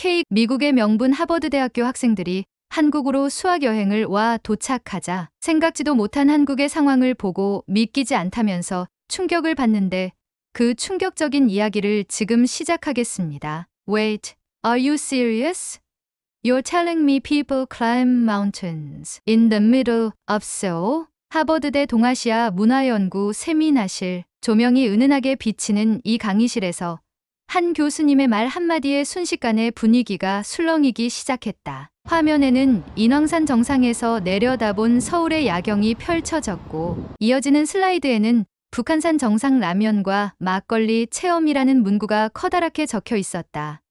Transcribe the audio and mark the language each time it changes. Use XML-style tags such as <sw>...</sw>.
<ko>미국의 명분 하버드대학교 학생들이 한국으로 수학여행을 와 도착하자 생각지도 못한 한국의 상황을 보고 믿기지 않다면서 충격을 받는데 그 충격적인 이야기를 지금 시작하겠습니다.</ko> <en>Wait, are you serious? You're telling me people climb mountains in the middle of Seoul?</en> <ko>하버드대 동아시아 문화연구 세미나실 조명이 은은하게 비치는 이 강의실에서 한 교수님의 말 한마디에 순식간에 분위기가 술렁이기 시작했다. 화면에는 인왕산 정상에서 내려다본 서울의 야경이 펼쳐졌고 이어지는 슬라이드에는 북한산 정상 라면과 막걸리 체험이라는 문구가 커다랗게 적혀 있었다.</ko>